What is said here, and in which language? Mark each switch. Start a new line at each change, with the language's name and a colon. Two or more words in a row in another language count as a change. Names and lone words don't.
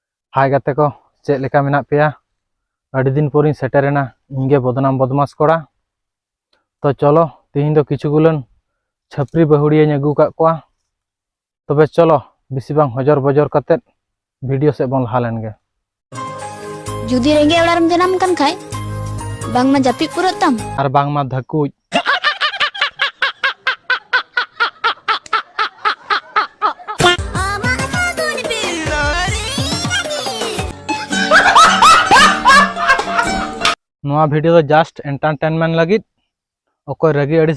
Santali: हाय गाते को चेक लेका मेना पेया अड़ी दिन पोरिन सेटेरेना इंगे बदनाम बदमाश कोड़ा तो चलो तीन दो किछुगुलन छपरी बहुड़िया अगू का कोआ तबे चलो बिसी बांग हजर बजर कते वीडियो से बन लहा लेनगे जुदी रेंगे ओड़ारम जनाम कन खाय बांग मा जापी पुरो तम आर बांग मा धकुज नोआ वीडियो तो
English: just entertainment
Santali: लगित ओको रगी अड़िस